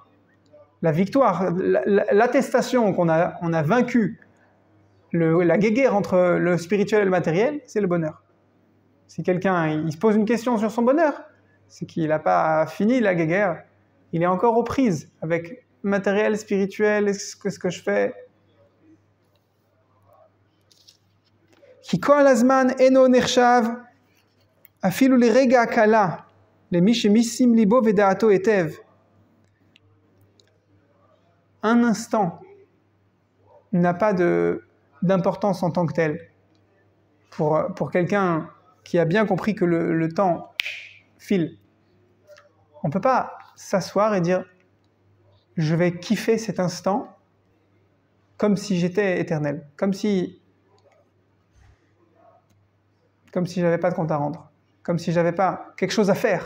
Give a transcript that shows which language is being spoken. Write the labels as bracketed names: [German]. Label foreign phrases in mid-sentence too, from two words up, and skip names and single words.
[French] La victoire, l'attestation qu'on a vaincu la guéguerre entre le spirituel et le matériel, c'est le bonheur. Si quelqu'un il se pose une question sur son bonheur, c'est qu'il n'a pas fini la guéguerre, il est encore aux prises avec matériel, spirituel, ce que je fais. [Hebrew] כי כל הזמן אינו נחשב אפילו לרגע קלה למי שמשים לבו ודעתו היטב. [French] Un instant n'a pas d'importance en tant que tel pour quelqu'un qui a bien compris que le temps file. On ne peut pas s'asseoir et dire « je vais kiffer cet instant comme si j'étais éternel, comme si je n'avais pas de compte à rendre, comme si je n'avais pas quelque chose à faire ».